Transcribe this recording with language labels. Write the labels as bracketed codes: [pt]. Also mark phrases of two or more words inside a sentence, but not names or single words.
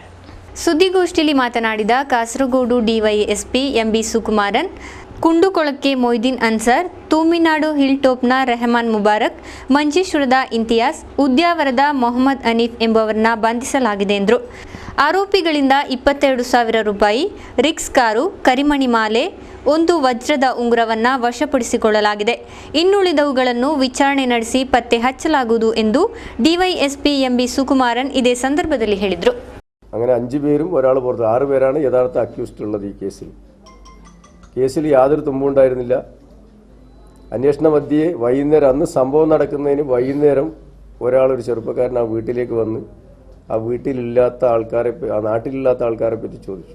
[kn] ಸುದ್ದಿಗೋಷ್ಠಿಯಲ್ಲಿ ಮಾತನಾಡಿದ ಕಾಸರಗೋಡು ಡಿವೈಎಸ್ಪಿ ಎಂಬಿ ಸುಕುಮಾರನ್, ಕುಂಡುಕೊಳಕ್ಕೆ ಮೊಯ್ದೀನ್ ಅನ್ಸರ್, ತೂಮಿನಾಡು ಹಿಲ್ ಟಾಪ್ನ ರೆಹಮಾನ್ ಮುಬಾರಕ್, ಮಂಜೇಶ್ವರದ ಇಂತಿಯಾಸ್, ಉದ್ಯಾವರದ ಮೊಹಮ್ಮದ್ ಅನೀಫ್ ಎಂಬುವರನ್ನ ಬಂಧಿಸಲಾಗಿದೆ ಎಂದರು. ಆರೋಪಿಗಳಿಂದ 22,000 ರೂಪಾಯಿ, ರಿಕ್ಸ್ ಕಾರು, ಕರಿಮಣಿ ಮಾಲೆ, 1 ವಜ್ರದ ಉಂಗುರವನ್ನು ವಶಪಡಿಸಿಕೊಳ್ಳಲಾಗಿದೆ. ಇನ್ನುಳಿದವುಗಳನ್ನು ವಿಚಾರಣೆ ನಡೆಸಿ ಪತ್ತೆ ಹಚ್ಚಲಾಗುವುದು ಎಂದು ಡಿವೈಎಸ್ಪಿ ಎಂಬಿ ಸುಕುಮಾರನ್ ಇದೇ ಸಂದರ್ಭದಲ್ಲಿ ಹೇಳಿದರು. [ml] അങ്ങനെ 5 പേരും ഒരാൾ പുറത്ത് 6 പേരാണ് യഥാർത്ഥ അക്യൂസ്ഡ് ഉള്ളത്. ഈ കേസിൽ യാതൊരു തുമ്പുണ്ടായിരുന്നില്ല. അന്വേഷണ മധ്യേ വൈകുന്നേരം, അന്ന് സംഭവം നടക്കുന്നതിന് വൈകുന്നേരം ഒരു ചെറുപ്പക്കാരൻ ആ വീട്ടിലേക്ക് വന്ന് ആ വീട്ടിലില്ലാത്ത ആൾക്കാരെ, ആ നാട്ടിലില്ലാത്ത ആൾക്കാരെ പറ്റി ചോദിച്ചു.